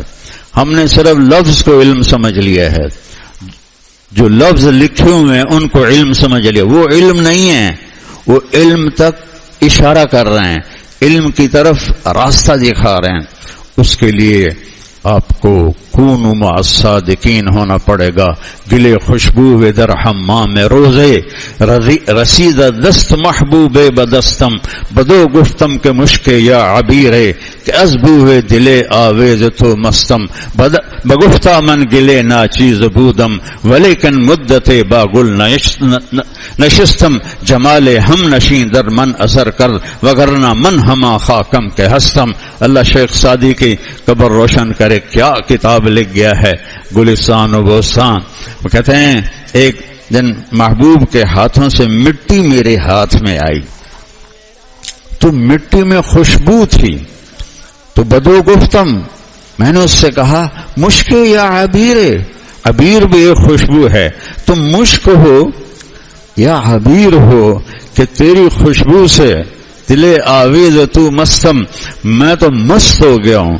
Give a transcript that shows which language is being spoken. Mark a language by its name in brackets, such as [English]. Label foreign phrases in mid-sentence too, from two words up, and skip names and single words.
[Urdu] ہم نے صرف لفظ کو علم سمجھ لیا ہے، جو لفظ لکھے ہوئے ہیں ان کو علم سمجھ لیا. وہ علم نہیں ہے، وہ علم تک اشارہ کر رہے ہیں، علم کی طرف راستہ دکھا رہے ہیں. اس کے لیے آپ کو [Arabic] کونوا مع الصادقین [Urdu] ہونا پڑے گا. [Persian] گلے خوشبو در حمام روزے، رسید دست محبوب بدستم، بدو گفتم کے مشک یا عبیرے، کہ از بوئے دلے آویز تو مستم، بگفتہ من گلے ناچیز بودم، ولیکن مدت با گل نشستم، جمال ہم نشین در من اثر کر، وگرنہ من ہما خاکم کے ہستم. [Urdu] اللہ شیخ سعدی کی قبر روشن کرے، کیا کتاب لکھ گیا ہے، گلستان و بوستان. وہ کہتے ہیں ایک دن محبوب کے ہاتھوں سے مٹی میرے ہاتھ میں آئی تو مٹی میں خوشبو تھی، تو [Persian] بدو گفتم، [Urdu] میں نے اس سے کہا مشک یا عبیر، عبیر بھی ایک خوشبو ہے، تم مشک ہو یا عبیر ہو کہ تیری خوشبو سے [Persian] دلے آویز تو مستم، [Urdu] میں تو مست ہو گیا ہوں.